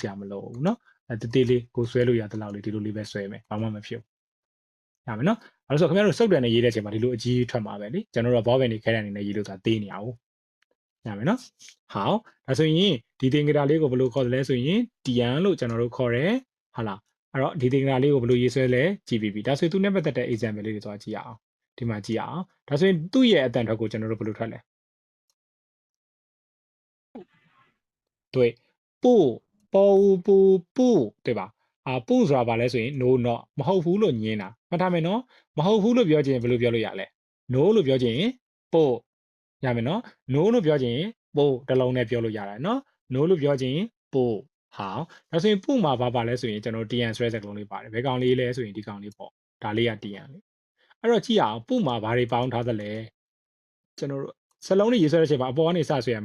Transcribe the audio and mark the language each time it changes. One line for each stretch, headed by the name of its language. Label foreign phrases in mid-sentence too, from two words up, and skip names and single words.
Burmese: ရာမလိုဘူးเนาะတေးသေးလေးကိုဆွဲလို့ရတဲ့လောက်လေးဒီလိုလေးပဲဆွဲမယ်ဘာမှမဖြစ်ဘူးရမယ်နော်အဲဆိုခင်ဗျားတို့စုပ်တယ်နဲ့ရေးတဲ့အချိန်မှာဒီလိုအကြီးထွက်မှာပဲလေကျွန်တော်တို့ဘောဘန်တွေခဲရန်နေနဲ့ရေးလို့ဆိုတာသေးနေအောင်ရမယ်နော်ဟောဒါဆိုရင်ဒီသင်္ကေတလေးကိုဘယ်လိုခေါ်တယ်လဲဆိုရင်တန်လို့ကျွန်တော်တို့ခေါ်တယ်ဟာလားအဲ့တော့ဒီသင်္ကေတလေးကိုဘယ်လိုရေးဆွဲလဲကြည့်ပြီးပြီဒါဆိုရင်သူနဲ့ပတ်သက်တဲ့ example လေးတွေသွားကြည့်ရအောင်ဒီမှာကြည့်ရအောင်ဒါဆိုရင်သူ့ရဲ့အတန်ထွက်ကိုကျွန်တော်တို့ဘယ်လိုထွက်လဲ
Chinese: 对不不对吧不
Burmese: ဆိုတာဘာလဲဆိုရင်
English: no not
Burmese: မဟုတ်ဘူးလို့ညင်းတာမှတ်ထားမယ်နော်မဟုတ်ဘူးလို့ ပြောချင်ဘယ်လိုပြောလို့ရလဲ no လို့ပြောချင်ပို့ရမယ်နော် no လို့ပြောချင်ပို့တစ်လုံးနဲ့ပြောလို့ရတယ်နော် no လို့ပြောချင်ပို့ဟောဒါဆိုရင်ပို့မှာဘာပါလဲဆိုရင်ကျွန်တော် tn ဆွဲစကလုံးလေးပါတယ်ဘယ်ကောင်လေးလဲဆိုရင်ဒီကောင်လေးပေါ့ဒါလေးက tn လေးအဲ့တော့ကြည့်အောင်ပို့မှာဘာတွေပေါင်းထားသလဲကျွန်တော်တို့စလုံးလေးရေးဆွဲတဲ့အချိန်မှာအပေါ်ကနေစဆွဲရမယ်